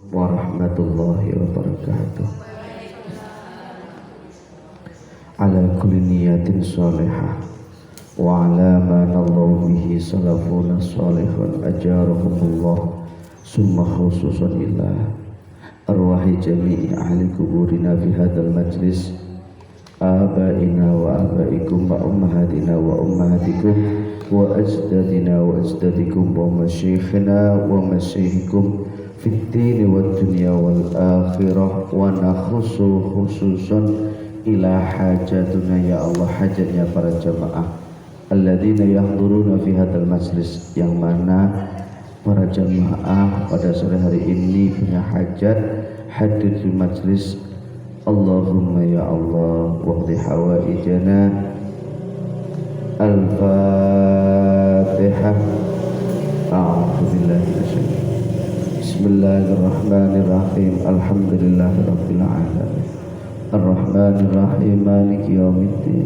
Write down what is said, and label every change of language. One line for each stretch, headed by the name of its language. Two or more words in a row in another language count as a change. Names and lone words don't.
Arabic: ورحمة الله وبركاته. على كل نية صالحة وعلى ما نوى به سلفنا الصالحون أجرهم الله ثم خصوصا إلى أرواح جميع أهل قبورنا في هذا المجلس آبائنا وآبائكم وأمهاتنا وأمهاتكم و أجدادنا وأجدادكم ومشايخنا ومشايخكم في الدين والدنيا والآخرة ونخص خصوصا إلى حاجتنا يا الله,
Indonesian: hajatnya para jamaah
Arabic: الذين يحضرون في هذا المجلس,
Indonesian: yang mana para jamaah pada sore hari ini punya hajat hadir di majlis.
Arabic: اللهم يا الله واقض حوائجنا. Al-Fatihah. أعوذ بالله من الشيطان الرجيم. بسم الله الرحمن الرحيم. الحمد لله رب العالمين. الرحمن الرحيم. مالك يوم الدين.